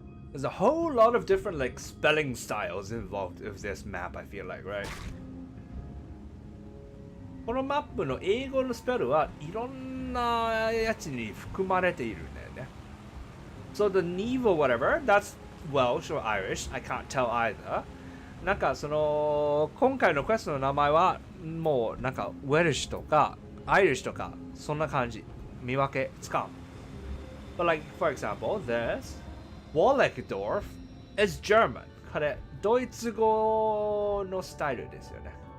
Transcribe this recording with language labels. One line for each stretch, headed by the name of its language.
English: There's a whole lot of different like spelling styles involved with this map, I feel like, right?
Japanese: このマップの英語のスペルはいろんなやつに含まれているんだよね。
English: So the Neve or whatever, that's Welsh or Irish, I can't tell either.
Japanese: なんかその今回のクエストの名前はもうなんかウェルシュとかアイリッシュとかそんな感じ見分けつかん。
English: But like for example, this Walleckdorf is German.
Japanese: これドイツ語のスタイルですよね。